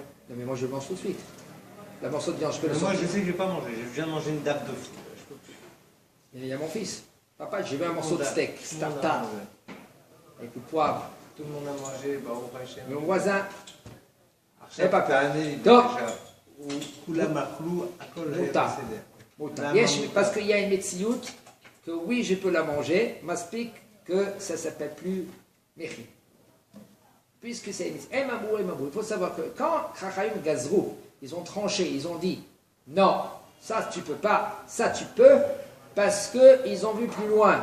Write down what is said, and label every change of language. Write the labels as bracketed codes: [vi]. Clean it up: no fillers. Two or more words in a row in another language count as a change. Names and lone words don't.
[fr] Non mais moi je mange tout de suite. La morceau de viande, je peux le Mais moi, sortir. je sais que je ne vais pas manger. Je viens de manger une date de fou. Il y a mon fils. Papa, j'ai vu un morceau de steak, Tout le monde a tartare, mangé. avec du poivre. Tout le monde a mangé. Bah, on va chez Mon voisin, [he] עכשיו [fr] pas [he] תענה טוב. כולם אכלו, הכל היה מותר. בסדר. Moutar. [fr] Parce qu'il y a une metsiout que oui, je peux la manger, m'explique que ça ne s'appelle plus Mechi. Puisque c'est une il faut savoir que quand [he] Chachayim Gazrou, [fr] ils ont tranché, ils ont dit non, ça tu peux pas, ça tu peux, parce qu'ils ont vu plus loin.